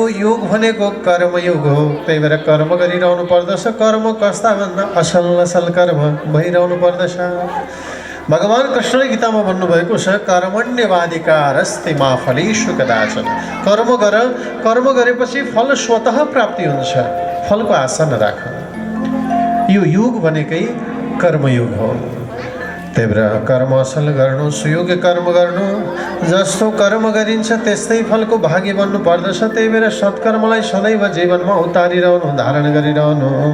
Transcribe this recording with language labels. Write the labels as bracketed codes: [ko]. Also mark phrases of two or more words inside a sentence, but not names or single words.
[ne] योग भनेको कर्मयोग हो त्यही भएर कर्म गरिरहनु पर्दछ कर्म कस्ता भन्दा असल कर्म भइरहनु पर्दछ भगवान कृष्णले गीतामा भन्नुभएको छ [sa] कर्मण्यवाधिकारस्ते मा फलेषु कदाचन [ne] कर्म गरेपछि फल स्वतः प्राप्ति हुन्छ फलको आशा नराख यो योग भनेकै कर्मयोग हो त्यही भएर कर्म असल गर्नु सुयोग्य कर्म गर्नु जस्तो कर्म गरिन्छ त्यस्तै फलको भागी बन्नु पर्दछ त्यही भएर सत्कर्मलाई सदैव जीवनमा उतारिरहनु धारण गरिरहनु